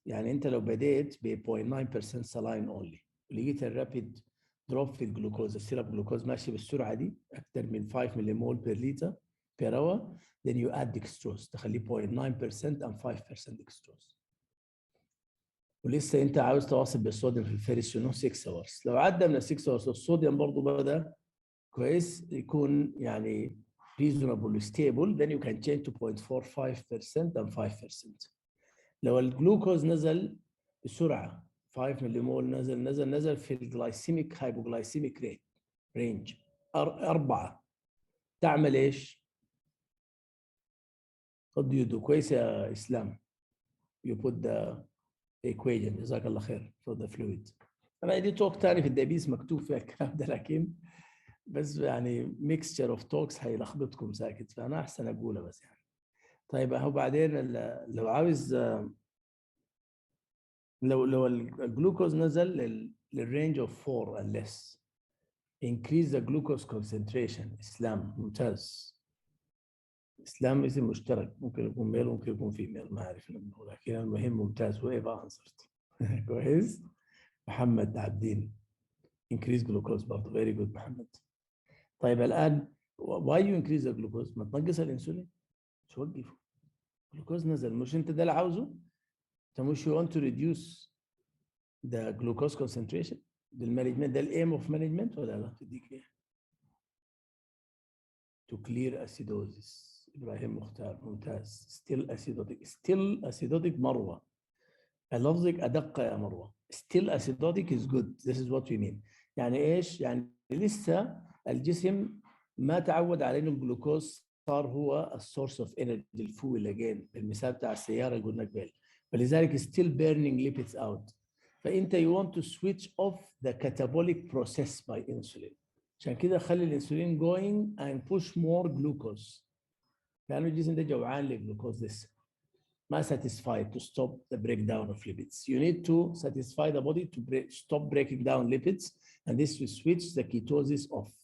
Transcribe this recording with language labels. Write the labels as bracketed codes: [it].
[ar] يعني انت لو بديت ب [en] 0.9% saline only [ar] ولقيت الرابيد دروب في الجلوكوز، السيرب جلوكوز ماشي بالسرعه دي اكثر من 5 مليمول بير لتر per hour، [en] then you add dextrose [ar] تخليه 0.9% and 5% dextrose. ولسه انت عاوز تواصل بالصوديوم في الفيرست شنو 6 hours. لو عدى من ال 6 hours الصوديوم برضه بدا كويس يكون يعني [en] reasonable stable, then you can change to 0.45% and 5%. [ar] لو الجلوكوز نزل بسرعه 5 مليمول نزل في الجلايسيميك هايبوغلايسيميك ريت رينج 4 تعمل ايش؟ قد يدو كويس يا اسلام. [en] You put the equation [ar] جزاك الله خير [en] for the fluid. [ar] انا عندي توك ثاني في الدبيس مكتوب فيها الكلام ده، لكن بس يعني [en] mixture of talks [ar] هيلخبطكم ساكت، فانا احسن اقولها بس يعني. طيب اهو بعدين لو عاوز لو الجلوكوز نزل للرينج اوف 4 and less [en] increase the glucose concentration. [ar] اسلام ممتاز. اسلام اسم مشترك، ممكن يكون ميل ممكن يكون فيميل ما اعرف، لكن المهم ممتاز [en] whoever answered. [ar] كويس. [en] محمد عبدين increase glucose برضه very good محمد. [ar] طيب الان why you increase the glucose؟ ما تنقص الانسولين، توقفه. الجلوكوز نزل، مش انت ده اللي عاوزه؟ انت مش [en] you want to reduce the glucose concentration؟ [ar] ده المانجمنت، ده الايم اوف مانجمنت ولا لا؟ تديك ايه؟ [en] to clear acidosis. [ar] ابراهيم مختار ممتاز. [en] still acidotic مروه. [ar] لفظك ادق يا مروه. [en] still acidotic is good. This is what we mean. [ar] يعني ايش؟ يعني لسه الجسم ما تعود على انه الجلوكوز صار هو السورس اوف انرجي الفويل اجين، المثال بتاع السياره اللي قلنا قبل، فلذلك [en] still burning lipids out. فانت you want to switch off the catabolic process by insulin. [ar] عشان كده خلي الانسولين [en] going and push more glucose، [ar] لانه الجسم ده جوعان للجلوكوز لسه ما satisfied [en] to stop the breakdown of lipids. You need to satisfy the body to stop breaking down lipids, and this will switch the ketosis off.